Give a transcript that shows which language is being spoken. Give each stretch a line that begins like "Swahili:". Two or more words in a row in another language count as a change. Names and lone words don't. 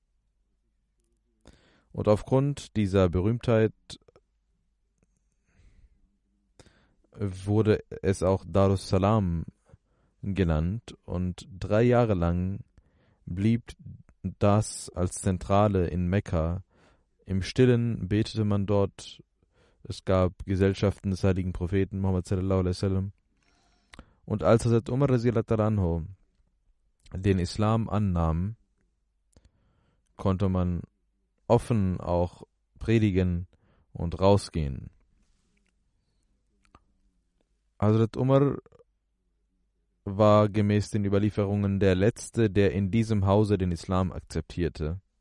German: Und aufgrund dieser Berühmtheit wurde es auch
Arabic: Darus Salam
German: genannt, und 3 Jahre lang blieb das als Zentrale in Mekka. Im Stillen betete man dort. Es gab Gesellschaften des heiligen Propheten Muhammad
Arabic: sallallahu alaihi wasallam.
German: Und als Hazrat Umar
Arabic: radhiyallahu anhu
German: den Islam annahm, konnte man offen auch predigen und rausgehen. Hazrat Umar war gemäß den Überlieferungen der Letzte, der in diesem Hause den Islam akzeptierte.